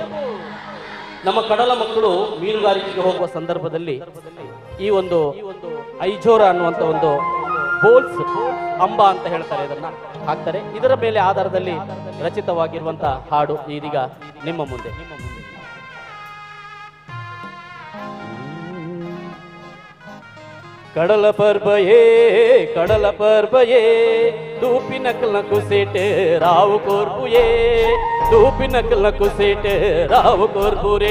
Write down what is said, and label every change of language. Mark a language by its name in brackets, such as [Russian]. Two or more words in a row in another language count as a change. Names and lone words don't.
[Kannada] ನಮ್ಮ ಕಡಲ ಮಕ್ಕಳು ಮೀನುಗಾರಿಕೆಗೆ ಹೋಗುವ ಸಂದರ್ಭದಲ್ಲಿ ಈ ಒಂದು ಐಜೋರ ಅನ್ನುವಂಥ ಒಂದು ಬೋಲ್ಸ್ ಅಂಬ ಅಂತ ಹೇಳ್ತಾರೆ, ಇದನ್ನ ಹಾಕ್ತಾರೆ. ಇದರ ಮೇಲೆ ಆಧಾರದಲ್ಲಿ ರಚಿತವಾಗಿರುವಂತಹ ಹಾಡು ಇದೀಗ ನಿಮ್ಮ ಮುಂದೆ. [Tulu] ಕಡಲ ಪರ್ಬಯೇ ಕಡಲ ಪರ್ಬಯೇ ದೂಪಿ ನಕಲ್ ಕುಸೇಟೆ ರಾವು ಕೋರ್ಬುಯೇ ದೂಪಿ ನಕಲ್ ಕುಸೇಟೆ ರಾವು ಕೋರ್ಬುರೆ.